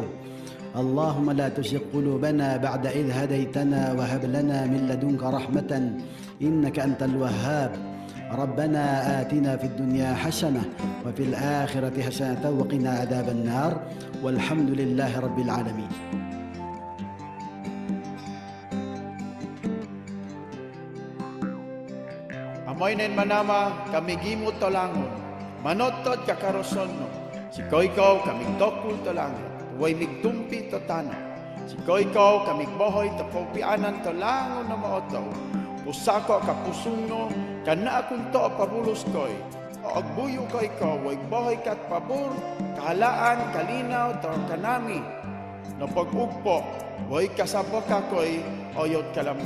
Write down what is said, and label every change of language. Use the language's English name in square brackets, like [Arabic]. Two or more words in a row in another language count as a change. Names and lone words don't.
[Arabic] اللهم لا تزغ قلوبنا بعد إذ هديتنا وهب لنا من لدنك رحمة إنك أنت الوهاب. ربنا آتنا في الدنيا حسنة وفي الآخرة حسنة وقنا عذاب النار والحمد لله رب العالمين. [Matigsalug Manobo] Amoy nen manama kami gimot tolangon, manotod kakaroson no, si koikaw kami dokul tolangon, way migtumpi to tano, si koikaw kami bohoy to pagpianan tolangon na maotaw, pusako kapusong no, kana akong to pabulos koy, o agbuyo koikaw, way bohoy kat pabor, kahalaan, kalinaw, to kanami, no pag-ugpo, way kasabo ka koy, oyot kalambo.